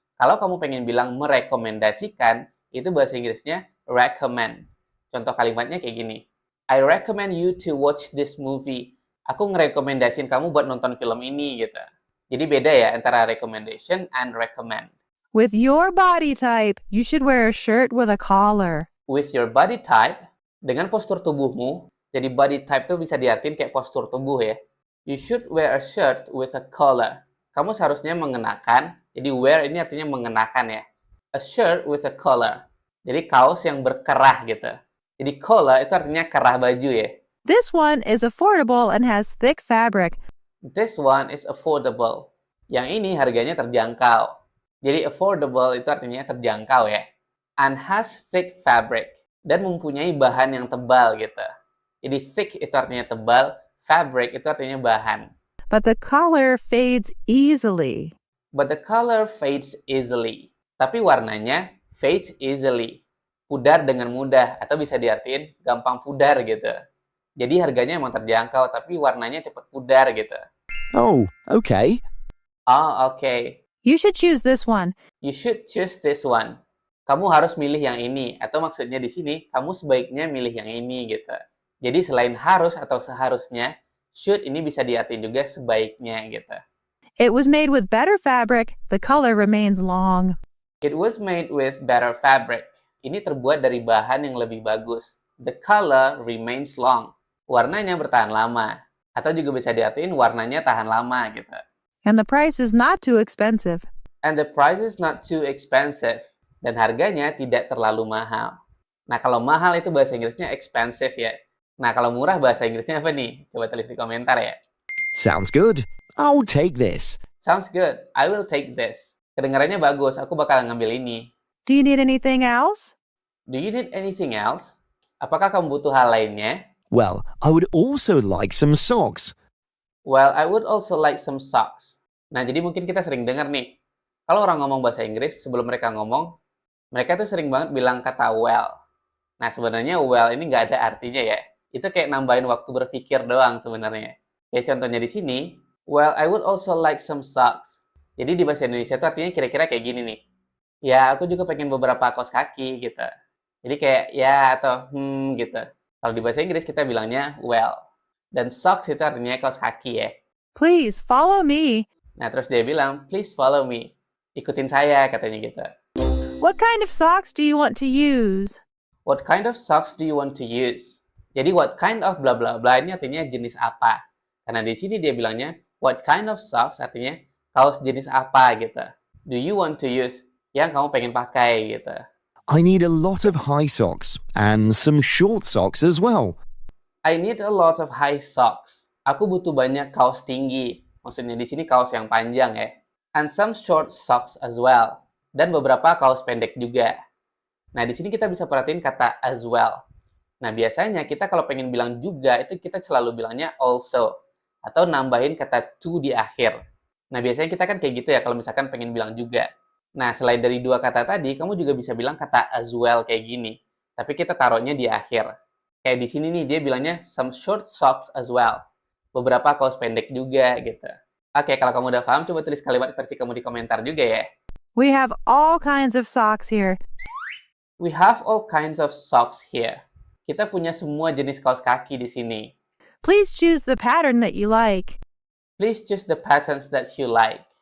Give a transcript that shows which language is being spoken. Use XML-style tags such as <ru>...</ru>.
<id>Kalau kamu pengen bilang merekomendasikan, itu bahasa Inggrisnya recommend. Contoh kalimatnya kayak gini.</id> <en>I recommend you to watch this movie.</en> <id>Aku ngerekomendasin kamu buat nonton film ini, gitu. Jadi beda ya antara recommendation and recommend.</id> <en>With your body type, you should wear a shirt with a collar. With your body type,</en> <id>dengan postur tubuhmu, jadi body type itu bisa diartikan kayak postur tubuh ya.</id> <en>You should wear a shirt with a collar.</en> <id>Kamu seharusnya mengenakan, jadi wear ini artinya mengenakan ya.</id> <en>A shirt with a collar.</en> <id>Jadi kaos yang berkerah gitu. Jadi collar itu artinya kerah baju ya.</id> <en>This one is affordable and has thick fabric. This one is affordable.</en> <id>Yang ini harganya terjangkau. Jadi affordable itu artinya terjangkau ya.</id> <en>And has thick fabric.</en> <id>Dan mempunyai bahan yang tebal gitu. Jadi thick itu artinya tebal, fabric itu artinya bahan.</id> <en>But the color fades easily. But the color fades easily.</en> <id>Tapi warnanya</id> <en>fades easily.</en> <id>Pudar dengan mudah, atau bisa diartiin gampang pudar gitu. Jadi harganya emang terjangkau, tapi warnanya cepat pudar gitu.</id> <en>Oh, okay. Oh, okay. You should choose this one. You should choose this one.</en> <id>Kamu harus milih yang ini. Atau maksudnya di sini, kamu sebaiknya milih yang ini gitu. Jadi selain harus atau seharusnya, should ini bisa diartiin juga sebaiknya gitu.</id> <en>It was made with better fabric. The color remains long. It was made with better fabric.</en> <id>Ini terbuat dari bahan yang lebih bagus.</id> <en>The color remains long.</en> <id>Warnanya bertahan lama. Atau juga bisa diartiin warnanya tahan lama gitu.</id> <en>And the price is not too expensive. And the price is not too expensive.</en> <id>Dan harganya tidak terlalu mahal. Nah, kalau mahal itu bahasa Inggrisnya expensive ya. Nah, kalau murah bahasa Inggrisnya apa nih? Coba tulis di komentar ya.</id> <en>Sounds good. I'll take this. Sounds good. I will take this.</en> <id>Kedengarannya bagus. Aku bakal ngambil ini.</id> <en>Do you need anything else? Do you need anything else?</en> <id>Apakah kamu butuh hal lainnya? Well, I would also like some socks. Well, I would also like some socks. Nah, jadi mungkin kita sering dengar nih. Kalau orang ngomong bahasa Inggris, sebelum mereka ngomong, mereka tuh sering banget bilang kata well. Nah, sebenarnya well ini nggak ada artinya ya. Itu kayak nambahin waktu berpikir doang sebenarnya. Kayak contohnya di sini,</id> <en>well, I would also like some socks.</en> <id>Jadi di bahasa Indonesia itu artinya kira-kira kayak gini nih. Ya, aku juga pengen beberapa kaos kaki gitu. Jadi kayak ya atau gitu. Kalau di bahasa Inggris kita bilangnya well. Dan socks itu artinya kaos kaki ya.</id> <en>Please follow me.</en> <id>Nah, terus dia bilang,</id> <en>please follow me.</en> <id>Ikutin saya, katanya gitu.</id> <en>What kind of socks do you want to use? What kind of socks do you want to use?</en> <id>Jadi what kind of bla bla bla ini artinya jenis apa. Karena di sini dia bilangnya what kind of socks artinya kaos jenis apa gitu.</id> <en>Do you want to use?</en> <id>Yang kamu pengen pakai gitu.</id> <en>I need a lot of high socks and some short socks as well. I need a lot of high socks.</en> <id>Aku butuh banyak kaos tinggi. Maksudnya di sini kaos yang panjang ya.</id> <en>And some short socks as well.</en> <id>Dan beberapa kaos pendek juga. Nah, di sini kita bisa perhatiin kata as well. Nah, biasanya kita kalau pengen bilang juga, itu kita selalu bilangnya also. Atau nambahin kata to di akhir. Nah, biasanya kita kan kayak gitu ya kalau misalkan pengen bilang juga. Nah, selain dari dua kata tadi, kamu juga bisa bilang kata as well kayak gini. Tapi kita taruhnya di akhir. Kayak di sini nih, dia bilangnya</id> <en>some short socks as well.</en> <id>Beberapa kaos pendek juga gitu. Oke, kalau kamu udah paham, coba tulis kalimat versi kamu di komentar juga ya.</id> <en>We have all kinds of socks here. We have all kinds of socks here.</en> <id>Kita punya semua jenis kaos kaki di sini.</id> <en>Please choose the pattern that you like. Please choose the patterns that you like.</en>